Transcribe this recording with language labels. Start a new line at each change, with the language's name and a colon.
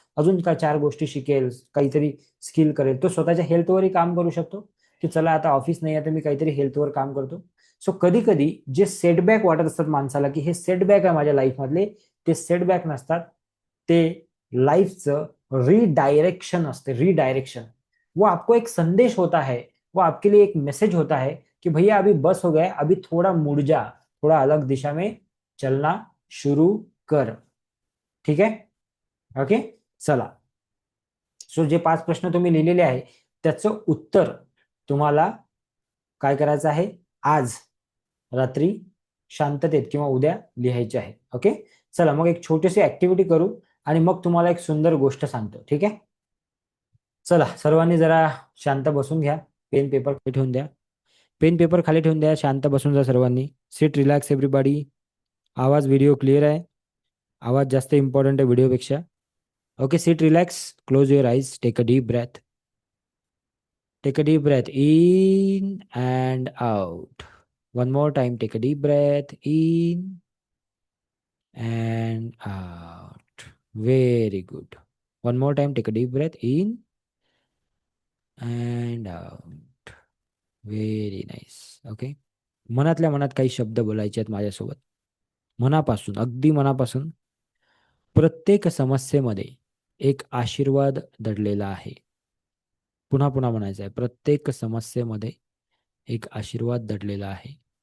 Marathi: अजून का 4 गोष्टी शिकेल, काहीतरी स्किल करेल. तो स्वतःच्या हेल्थवरही काम करू शकतो, की चला आता ऑफिस नाही आहे तर मी काहीतरी हेल्थवर काम करतो. सो कधी कधी जे सेटबॅक वाटत असतात माणसाला, की हे सेटबॅक आहे माझ्या लाईफ मधले, ते सेटबॅक नसतात, ते लाईफचं रीडायरेक्शन असते.
Hindi: रीडायरेक्शन, वो आपको एक संदेश होता है, वो आपके लिए एक मैसेज होता है कि भैया अभी बस हो गया, अभी थोड़ा मुड़ जा, थोड़ा अलग दिशा में चलना शुरू कर.
Marathi: ठीक आहे, ओके. चला, सो जे 5 प्रश्न तुम्ही लिहिलेले आहे त्याचं उत्तर तुम्हाला काय करायचं आहे, आज रात्री शांततेत किंवा उद्या लिहायचे आहे. ओके. चला मग एक छोटीशी ऍक्टिव्हिटी करू आणि मग तुम्हाला एक सुंदर गोष्ट सांगतो. ठीक आहे. चला सर्वांनी जरा शांत बसून घ्या, पेन पेपर खाली ठेवून द्या. पेन पेपर खाली ठेवून द्या, शांत बसून जा सर्वांनी.
English: Sit relax everybody.
Marathi: आवाज व्हिडिओ क्लिअर आहे, आवाज जास्त इम्पॉर्टंट आहे व्हिडिओपेक्षा.
English: Okay, sit relax, close your eyes, take a deep breath. Take a deep breath in and out. One more time, take a deep breath in and out. Very good. One more time, take a deep breath in and out. Very nice. Okay.
Marathi: मनातल्या मनात काही शब्द बोलायचे आहेत माझ्यासोबत. मनापासून, अगदी मनापासून. प्रत्येक समस्येमध्ये एक आशीर्वाद दडलेला आहे. पुन्हा पुन्हा म्हणायचं आहे, प्रत्येक समस्येमध्ये एक आशीर्वाद दडलेला आहे.